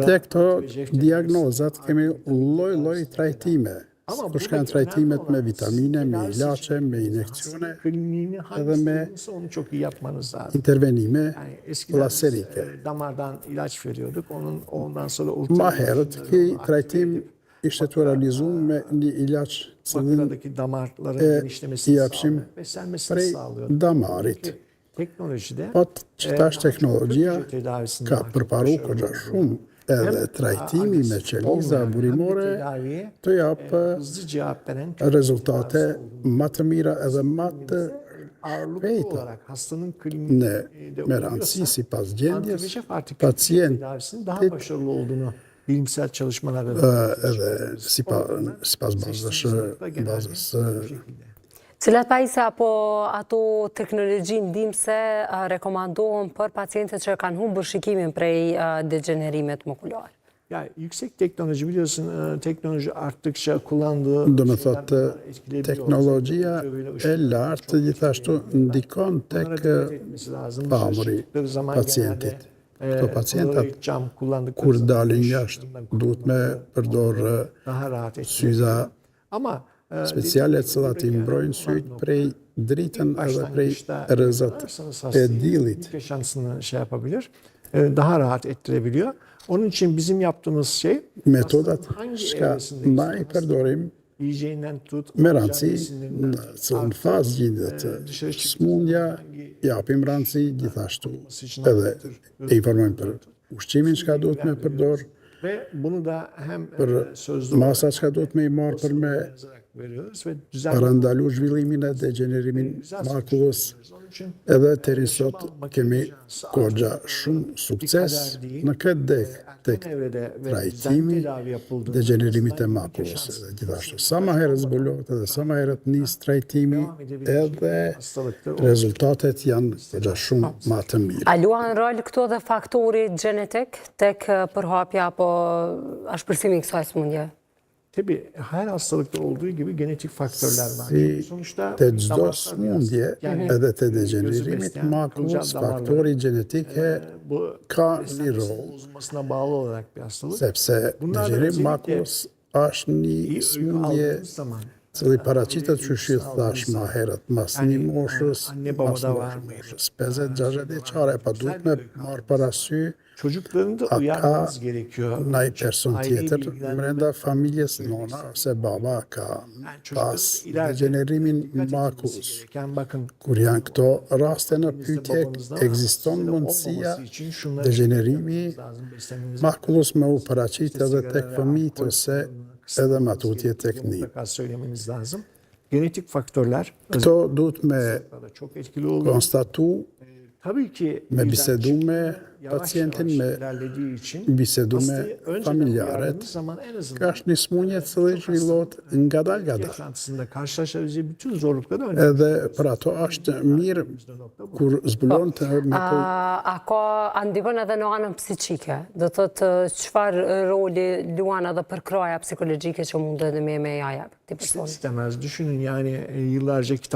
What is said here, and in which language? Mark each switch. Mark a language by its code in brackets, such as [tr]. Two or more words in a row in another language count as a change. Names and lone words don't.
[sq] Te këto diagnozat kemi lloj trajtime. Për shkan trajtimet me vitamine, me ilaçe, me injekcione, [tr] kliniğini [sq] edhe me [tr] hangisi onu çok iyi yapmanız lazım. [sq] intervenime [tr] Yani eskiden [sq] laserike. [tr] damardan ilaç veriyorduk. Ondan sonra [sq] Ma herët ki trajtim ishte të realizu me një ilaç cilin [tr] Bakıradaki damarların genişlemesini [sq] i apshim [tr] sağlıyor. Beslenmesini [sq] prej [tr] sağlıyor. [sq] damarit. [tr] Teknolojide [sq] Po që tash teknologjia [tr] hücre tedavisinde [sq] ka [tr] daha çok [sq] përparu [tr] başarılı [sq] kogja [tr] oluyor. [sq] shumë edhe trajtimi me qeliza burimore [tr] tedaviye [sq] të japë [tr] hızlı cevap veren [sq] rezultate ma të mira edhe ma të [tr] ağırlıklı [sq] shpejta. [tr] olarak hastanın [sq] Ne [tr] kliniğinde [sq] me rëndësi si pas gjendjes, [tr] anti-VEGF artık [sq] pacient [tr] tedavisinin daha başarılı olduğunu bilimsel çalışmalarda [sq] edhe si pas bazës Cilat pajisje apo ato teknologji ndihmëse rekomandohen për pacientët që kanë humbur shikimin prej degenerimet makular? [tr] Yani yüksek teknoloji biliyorsun teknoloji arttıkça kullandığı [sq] Do me [tr] şeyler [sq] thotë [tr] etkileyebiliyor. [sq] teknologjia [tr] Özellikle [sq] e lartë gjithashtu ndikon tek [tr] Bunlara dikkat etmesi lazım. Dışarı [sq] pamëri [tr] çıktıkları zaman [sq] pacientit. [tr] genelde, [sq] Këto pacientat [tr] Polaroid cam kullandıkları [sq] kur [tr] zaman [sq] dalin [tr] güneş [sq] jashtë [tr] ışığından [sq] duhet me përdor [tr] daha rahat etkileyebiliyor. [sq] syza [tr] Ama [sq] speciale të cilat i mbrojnë syt prej dritën edhe prej rrezat e diellit. [tr] günlük yaşantısını şey yapabilir. Daha rahat ettirebiliyor. Onun için bizim yaptığımız şey [sq] Metodat [tr] hangi [sq] shka [tr] evresindeyiz? [sq] na i përdorim [tr] Yiyeceğinden tut, [sq] me [tr] alacağı [sq] rëndësi [tr] besinlerinden [sq] në cilën fazë gjindet smundja, japim rëndësi gjithashtu edhe e informojmë për ushqimin çka duhet me përdor, [tr] ve bunu da hem [sq] për [tr] sözlü [sq] masa çka duhet me i marë për me [tr] yazarak veriyoruz ve düzenli [sq] parandalu zhvillimin e degenerimin makullës. [tr] Onun için [sq] Edhe teri sot kemi kogja shumë sukses në këtë dek tek [tr] erken evrede ve düzenli [sq] trajtimi [tr] tedavi yapıldığı [sq] degenerimit e makullës. Edhe gjithashtu, sa ma herët zbulohet edhe sa ma herët nis trajtimi edhe rezultatet janë kogja shumë ma të mirë. A luan rol këto dhe faktori gjenetik tek përhapja apo ashpërsimi i kësaj sëmundje? [tr] Tabii her hastalıkta olduğu gibi genetik faktörler var. [sq] Si [tr] Sonuçta [sq] të çdo [tr] damarlar [sq] smundje [tr] yani [sq] edhe të [tr] gözü [sq] degenerimit [tr] besleyen [sq] makullës, [tr] kılcal damarlar. [sq] faktori gjenetike [tr] Bu [sq] ka një [tr] beslenmesinin [sq] rol, [tr] bozulmasına bağlı olarak bir hastalık. [sq] sepse [tr] Bunlar da [sq] degenerim [tr] özellikle [sq] makullës është një [tr] İyi uyku [sq] smundje [tr] aldığımız zaman [sq] cili paraqitet që shi thash ma herët, mas një moshës, [tr] anne [sq] mas [tr] babada var. [sq] moshës 50-60 vjeçare, pa duhet me marë parasy [tr] Çocuklarını da [sq] a [tr] uyarmanız [sq] ka [tr] gerekiyor. [sq] ndaj person [tr] Aileyi [sq] tjetër [tr] bilgilendirme- [sq] mrenda familjes nona ose baba ka pas [tr] ileride [sq] degenerimin [tr] dikkat edilmesi [sq] makullës. [tr] gereken, bakın [sq] Kur janë këto raste në [tr] elinizde [sq] pyetje, [tr] babanızda [sq] ekziston [tr] sizde [sq] mundësia [tr] olmaması için şunları [sq] degenerimi [tr] yapmanız lazım. Beslenmenizi [sq] makullës me u paraqit edhe [tr] sigara [sq] tek [tr] ve [sq] fëmijët [tr] alkol [sq] ose [tr] kullanımını [sq] edhe ma [tr] kısıtlamanız [sq] tutje [tr] gerekiyor. [sq] tek një. [tr] Mutlaka söylemeniz lazım. Genetik faktörler [sq] Këto duhet me [tr] özellikle çok etkili oluyor. [sq] konstatu, [tr] Tabii ki [sq] me [tr] birden [sq] bisedu [tr] çıkıyor, [sq] me [tr] yavaş [sq] pacientin, [tr] yavaş [sq] me [tr] ilerlediği için [sq] bisedu me [tr] hastayı önceden [sq] familjaret. [tr] uyardığınız zaman en azından [sq] Ka është një smundje të cili zhvillohet ngadalë ngadalë. [tr] yaşantısında karşılaşabileceği bütün zorlukları önce [sq] Edhe për ato është mirë kur zbulon të me po A ka ndikon edhe në anën psiqike? Do thotë çfarë roli luan edhe për kraja psikologjike që mundet me ja jap këtij personi? [tr] istemez. Düşünün yani yıllarca kitap